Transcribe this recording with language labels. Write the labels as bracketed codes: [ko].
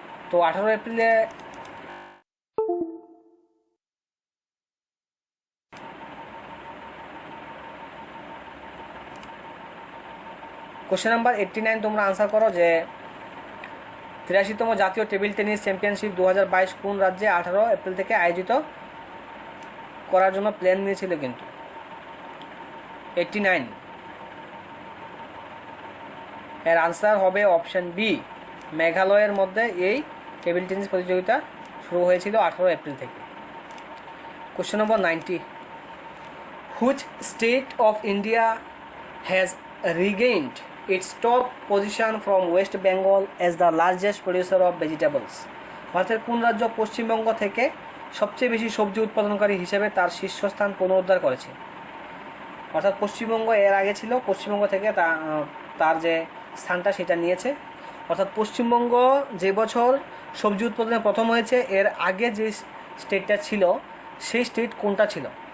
[bn] তো 18 এপ্রিলে question number 89 তোমরা আনসার করো যে 83তম জাতীয় টেবিল টেনিস চ্যাম্পিয়নশিপ 2022 কোন রাজ্যে 18 এপ্রিল থেকে আয়োজিত করার জন্য প্ল্যান নিয়েছিল? কিন্তু 89 এর আনসার হবে অপশান বি, মেঘালয়ের মধ্যে এই টেবিল টেনিস প্রতিযোগিতা শুরু হয়েছিল 18 এপ্রিল থেকে। [en] Question number 90, which state of India has regained its top position from West Bengal as the largest producer of vegetables? [bn] ভারতের কোন রাজ্য পশ্চিমবঙ্গ থেকে সবচেয়ে বেশি সবজি উৎপাদনকারী হিসেবে তার শীর্ষস্থান পুনরুদ্ধার করেছে? অর্থাৎ পশ্চিমবঙ্গ এর আগে ছিল, পশ্চিমবঙ্গ থেকে তার যে স্থানটা সেটা নিয়েছে অর্থাৎ পশ্চিমবঙ্গ যে বছর সবজি উৎপাদনে প্রথম হয়েছে, এর আগে যে স্টেটটা ছিল সেই স্টেট কোনটা ছিল?